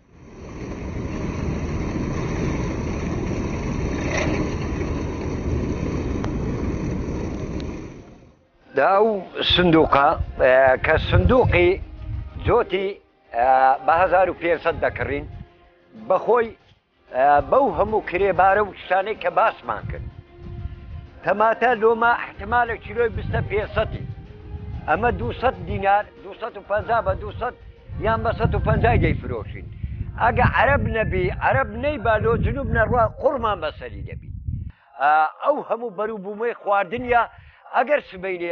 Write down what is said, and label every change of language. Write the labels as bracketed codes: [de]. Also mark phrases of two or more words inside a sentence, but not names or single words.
[ckb] داو صندوقه که صندوقی جوتی به 1500 دکرین بخوی بو همو کرێبارە و شتانەی کە باسمان کرد تەماتە لۆمە احتمالە کیلۆی 25 ئەمە 200 دینار 250 بە 200 یان بە 150 دەیفرۆشین ئەگە عەرەب نەبی عەرەب نەیبا لۆ جنوب نەڕوا قوڕمان بەسەری دەبی ئەو هەموو بەرووبوومەی خواردنیا ئەگەر سبەینێ